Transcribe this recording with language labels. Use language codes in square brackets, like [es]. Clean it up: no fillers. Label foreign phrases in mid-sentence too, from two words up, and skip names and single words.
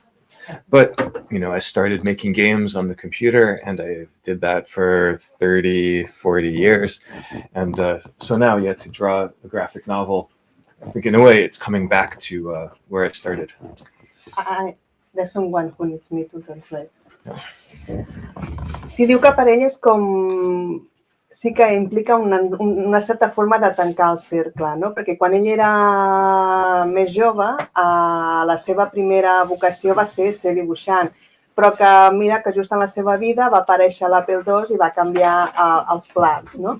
[en] But, I started making games on the computer, and I did that for 30, 40 years. And so now, to draw a graphic novel, I think in a way it's coming back to where I started. There's someone who needs me to translate. [ca] Si diu que per ell és com... sí que implica una certa forma de tancar el cercle, no? Perquè quan ell era més jove, la seva primera vocació va ser dibuixant, però que mira que just en la seva vida va aparèixer l'Apple II i va canviar els plans, no?